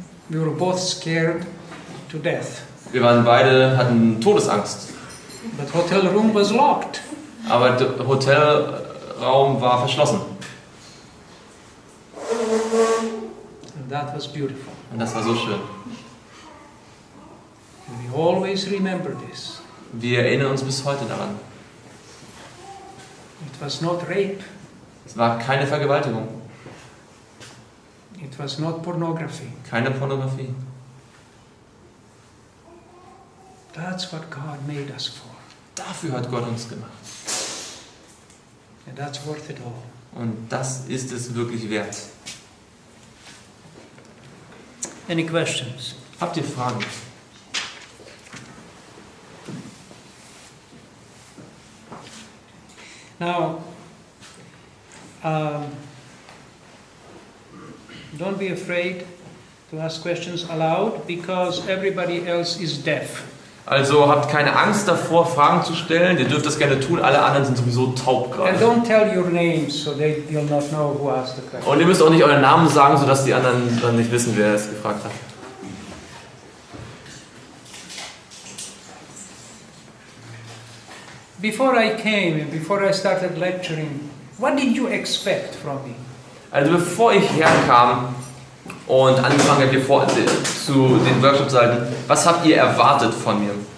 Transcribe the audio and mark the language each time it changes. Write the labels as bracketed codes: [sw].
[en] We were both scared to death. [de] Wir hatten Todesangst. [en] But hotel room was locked. [de] Aber der Hotelraum war verschlossen. [en] And that was beautiful. [de] Und das war so schön. [en] And we always remember this. [de] Wir erinnern uns bis heute daran. [en] It was not rape. [de] Es war keine Vergewaltigung. [en] It was not pornography. [de] Keine Pornografie. [en] That's what God made us for. [de] Dafür hat Gott uns gemacht. [en] And that's worth it all. [de] Und das ist es wirklich wert. [en] Any questions? [de] Habt ihr Fragen? [en] Now, don't be afraid to ask questions aloud because everybody else is deaf. [de] Also habt keine Angst davor, Fragen zu stellen. Ihr dürft das gerne tun. Alle anderen sind sowieso taub [en] And [de] gerade. [en] don't tell your names so you'll not know who asked the question. [de] Und ihr müsst auch nicht euren Namen sagen, sodass die anderen dann nicht wissen, wer es gefragt hat. [en] Before I came and before I started lecturing, what did you expect from me? [de] Also bevor ich herkam und angefangen habe, hier zu den Workshops zu halten, was habt ihr erwartet von mir?